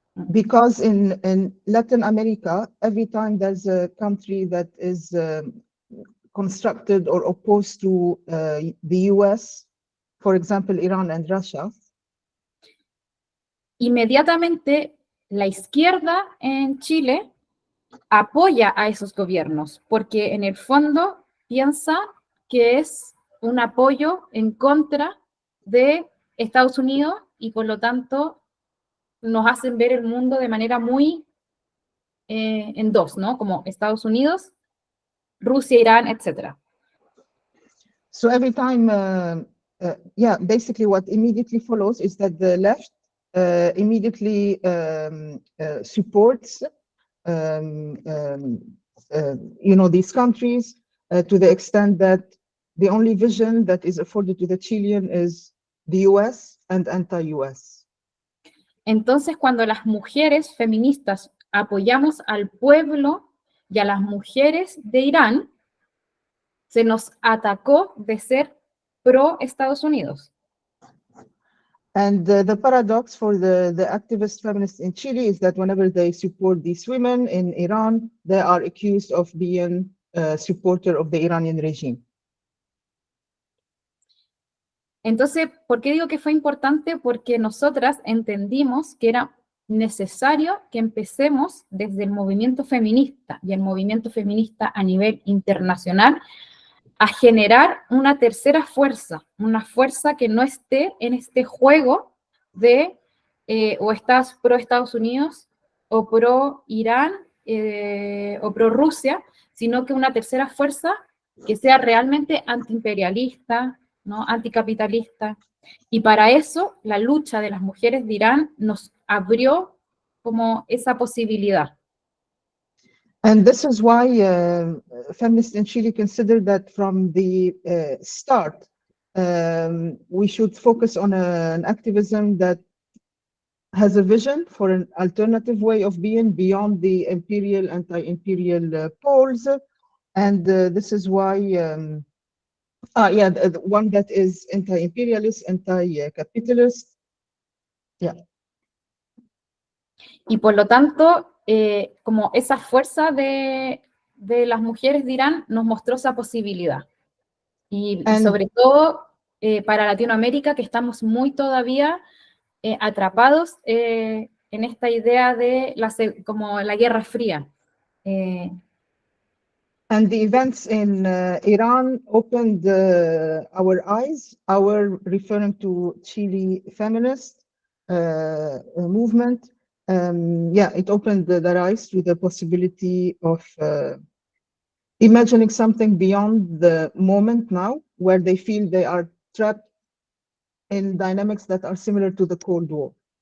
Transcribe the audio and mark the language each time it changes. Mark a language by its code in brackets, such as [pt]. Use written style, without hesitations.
[en] because in Latin America, every time there's a country that is constructed or opposed to the US, for example, Iran and Russia, [es] inmediatamente la izquierda en Chile apoya a esos gobiernos, porque en el fondo piensa que es un apoyo en contra de Estados Unidos y por lo tanto nos hacen ver el mundo de manera muy en dos, ¿no? Como Estados Unidos, Rusia, Irán, etc. [en] So every time, basically what immediately follows is that the left immediately supports, these countries to the extent that the only vision that is afforded to the Chilean is the US and anti-US. [es] Entonces, cuando las mujeres feministas apoyamos al pueblo y a las mujeres de Irán, se nos atacó de ser pro Estados Unidos. [en] And the paradox for the activist feminists in Chile is that whenever they support these women in Iran, they are accused of being a supporter of the Iranian regime. [es] Entonces, ¿por qué digo que fue importante? Porque nosotras entendimos que era necesario que empecemos desde el movimiento feminista y el movimiento feminista a nivel internacional a generar una tercera fuerza, una fuerza que no esté en este juego de o estás pro Estados Unidos o pro Irán o pro Rusia, sino que una tercera fuerza que sea realmente antiimperialista, ¿no? Anticapitalista. Y para eso la lucha de las mujeres de Irán nos abrió como esa posibilidad. [en] And this is why feminists in Chile consider that from the start, we should focus on an activism that has a vision for an alternative way of being beyond the imperial, anti-imperial poles. And this is why, the one that is anti-imperialist, anti-capitalist. Yeah. [es] Y por lo tanto, como esa fuerza de las mujeres de Irán nos mostró esa posibilidad. Y sobre todo para Latinoamérica, que estamos muy todavía atrapados en esta idea de como la Guerra Fría. [en] And the events in Iran opened our eyes, referring to Chile feminist movement. It opened their eyes to the possibility of imagining something beyond the moment now, where they feel they are trapped in dynamics that are similar to the Cold War.